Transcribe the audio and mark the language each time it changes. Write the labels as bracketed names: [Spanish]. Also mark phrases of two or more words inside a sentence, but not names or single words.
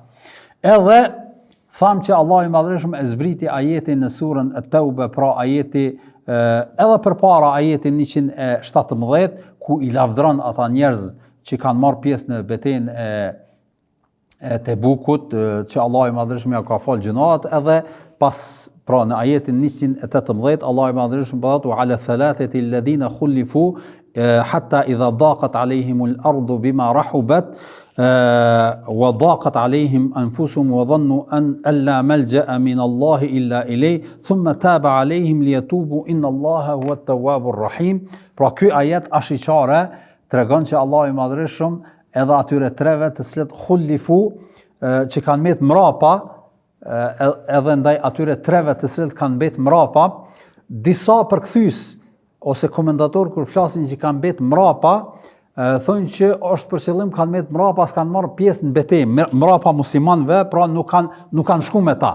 [Albanian] Edhe tham që Allahu i Madhërisht e zbriti ajetin në surën At-Tauba, pra ajeti edhe përpara ajetin 117, ku i lavdron ata njerëz që kanë marrë pjesë në betejën e Tebukut, që Allahu i Madhërisht ja ka fal gjunat, edhe pas pra në ajetin 118 Allahu i Madhërisht thotë [Arabic] وعلى الثلاثة الذين خلفوا حتى إذا ضاقت عليهم الأرض بما رحبت وضاقت عليهم أنفسهم وظنوا أن لا ملجأ من الله إلا إليه ثم تاب عليهم ليتوبوا إن الله هو التواب الرحيم. [Albanian] Pra ky ajet ashiqare tregon që Allahu i Madhërisht edhe atyre treve të cilët khulifu që kanë mbet mrapa, edhe ndaj atyre treve të cilët kanë mbet mrapa, disa përkthyes ose komentator kur flasin që kanë mbet mrapa, thonë që është për qëllim kanë mbet mrapa, s'kanë marrë pjesë në betejë, mrapa muslimanëve, pra nuk kanë shku me ta.